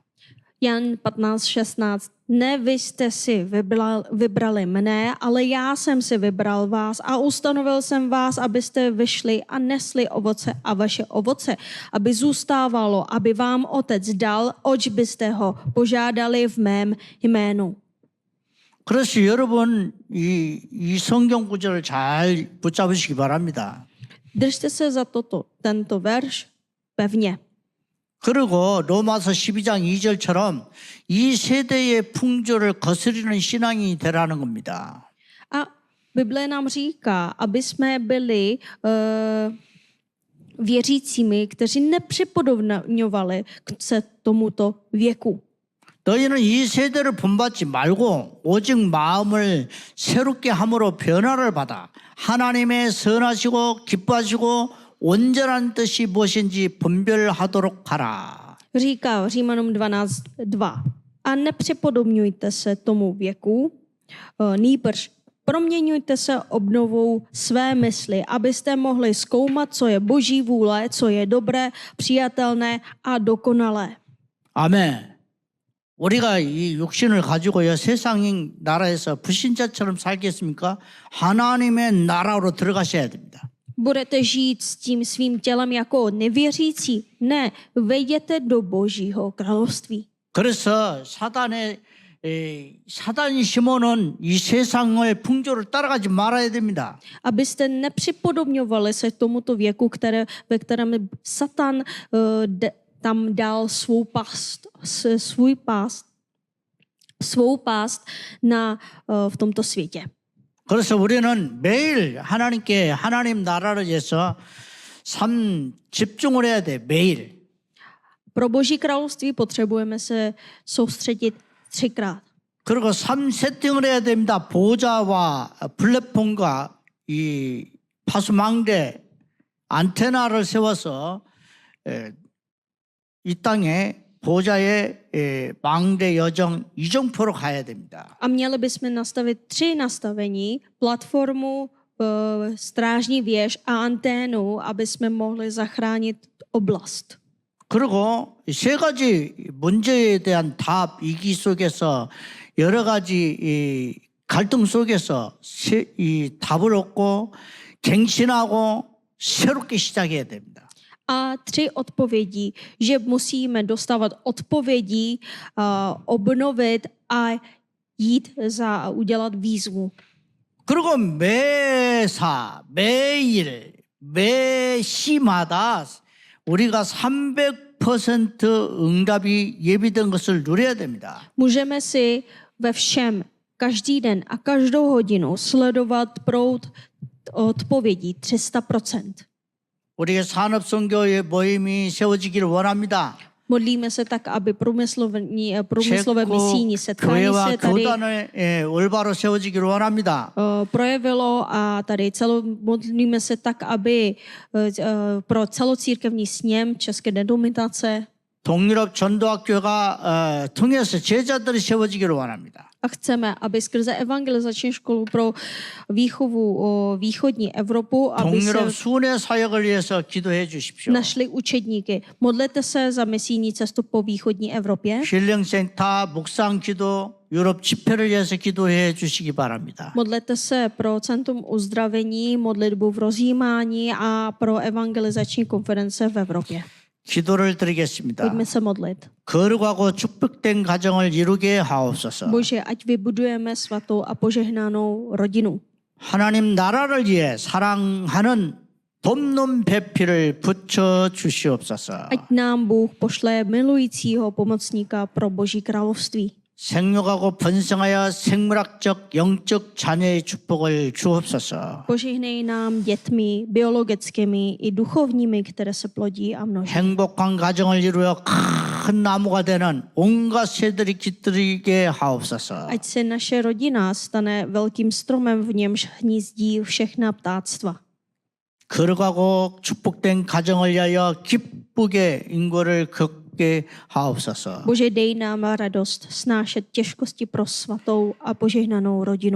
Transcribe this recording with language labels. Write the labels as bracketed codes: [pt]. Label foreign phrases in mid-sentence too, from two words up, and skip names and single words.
[cs] Jan 15:16. Ne vy jste si vybrali mne, ale já jsem si vybral vás a ustanovil jsem vás, abyste vyšli a nesli ovoce a vaše ovoce, aby zůstávalo, aby vám Otec dal, oč byste ho požádali v mém jménu. [ko] 그래서 여러분 이 성경 구절을 잘 붙잡으시기 바랍니다. [cs] Držte se za tento verš pevně. [ko] 그리고 로마서 12장 2절처럼 이 세대의 풍조를 거스르는 신앙이 되라는 겁니다. [cs] A Bible nám říká, aby jsme byli věřícími, kteří nepřipodobňovali se tomuto věku. [ko] 너희는 이 세대를 본받지 말고 오직 마음을 새롭게 함으로 변화를 받아 하나님의 선하시고 기뻐하시고 온전한 뜻이 무엇인지 분별하도록 하라. [cs] Říká v Římanům 12:2. A nepřipodobňujte se tomu věku, nýbrž proměňujte se obnovou své mysli, abyste mohli zkoumat, co je Boží vůle, co je dobré, přijatelné a dokonalé. [ko] 아멘. 우리가 이 육신을 가지고요 세상 나라에서 불신자처럼 살겠습니까? 하나님의 나라로 들어가셔야 됩니다. [cs] Budete žít s tím svým tělem jako nevěřící? Ne, vejděte do Božího království. [ko] 그래서 사단이 심어놓은 이 세상의 풍조를 따라가지 말아야 됩니다. [cs] Abyste nepřipodobňovali se tomuto věku, ve kterém Satan tam dal svou pást v tomto světě. [ko] 그래서 우리는 매일 하나님께 하나님 나라를 위해서 삶 집중을 해야 돼. 매일. [cs] Pro Boží království potřebujeme se soustředit 3krát. [ko] 그리고 삶 세팅을 해야 됩니다. 보좌와 플랫폼과 이 파수망대 안테나를 세워서 이 땅에 보좌의 망대 여정 이정표로 가야 됩니다. [cs] A měli bychom nastavit 3 nastavení, platformu, strážní věž a anténu, aby jsme mohli zachránit oblast. [ko] 그리고 세 가지 문제에 대한 답, 이기 속에서 여러 가지 이 갈등 속에서 이 답을 얻고 갱신하고 새롭게 시작해야 됩니다. [cs] A 3 odpovědí, že musíme dostávat odpovědí, obnovit a jít a udělat výzvu. [ko] 그리고 매사, 매일, 매 시마다 우리가 300% 응답이 예비된 것을 누려야 됩니다. [cs] Můžeme si ve všem, každý den a každou hodinu sledovat proud odpovědí 300%. [ko] 우리의 산업선교의 모임이 세워지기를 원합니다. [cs] Modlíme se tak, aby průmyslové misijní setkání [ko] 교회와 [cs] se tady [ko] 교단을 올바로 세워지기를 원합니다. [cs] projevilo a tady modlíme se tak, aby pro celocírkevní sněm České denominace [ko] 동유럽 전도학교가 통해서 제자들이 세워지기를 원합니다. [cs] a chceme, aby skrze evangelizační školu pro výchovu východní Evropu, aby [ko] 동유럽 [cs] se [ko] 순회 사역을 위해서 기도해 주십시오. [cs] našli učedníky. Modlete se za misijní cestu po východní Evropě. [ko] 힐링센터 묵상 기도 유럽 집회를 위해서 기도해 주시기 바랍니다. [cs] Modlete se pro Centrum uzdravení, modlitbu v rozjímání a pro evangelizační konference v Evropě. [ko] 기도를 드리겠습니다. [cs] Pojďme se modlit. [ko] 거룩하고 축복된 가정을 이루게 하옵소서. [cs] Bože, ať vybudujeme svatou a požehnanou rodinu. [ko] 하나님 나라를 위해 사랑하는 돕는 배필을 붙여 주시옵소서. [cs] Ať nám Bůh pošle milujícího pomocníka pro Boží království. [ko] 생육하고 번성하여 생물학적 영적 자녀의 축복을 주옵소서. [cs] Požehnej nám dětmi, biologickými i duchovními, které se plodí a množí. [ko] 행복한 가정을 이루어 큰 나무가 되는 온갖 새들이 깃들이게 하옵소서. [cs] Ať se naše rodina stane velkým stromem, v němž hnízdí všechna ptáctva. [ko] 거룩하고 축복된 가정을 위하여 기쁘게 인고를 겪게 하옵소서. [cs] Bože, dej nám radost snášet těžkosti pro svatou a požehnanou rodinu.